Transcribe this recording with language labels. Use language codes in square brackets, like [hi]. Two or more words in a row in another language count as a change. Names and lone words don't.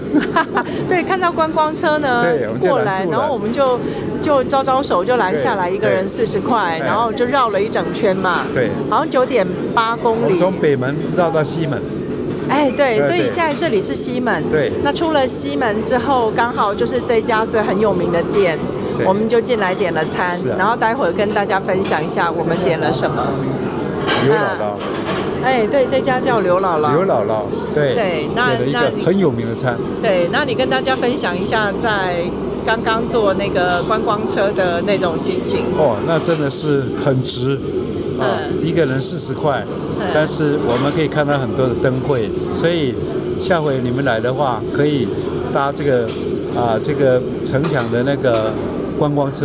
[zh] 對，看到觀光車呢過來，然後我們就招手就攔下來，一個人40塊，然後就繞了一整圈嘛。对，好像9.8公里。從北門繞到西門。對，所以現在這裡是西門。對，那出了西門之後，剛好就是這家是很有名的店，我們就進來點了餐，然後待會兒跟大家分享一下我們點了什麼。劉姥姥。對，這家叫劉姥姥。劉姥姥，對，那點了一個很有名的餐。對，那你跟大家分享一下在剛剛坐那個觀光車的那種心情。那真的是很值。一個人40塊，但是我們可以看到很多的燈會，所以下回你們來的話，可以搭這個城牆的那個觀光車。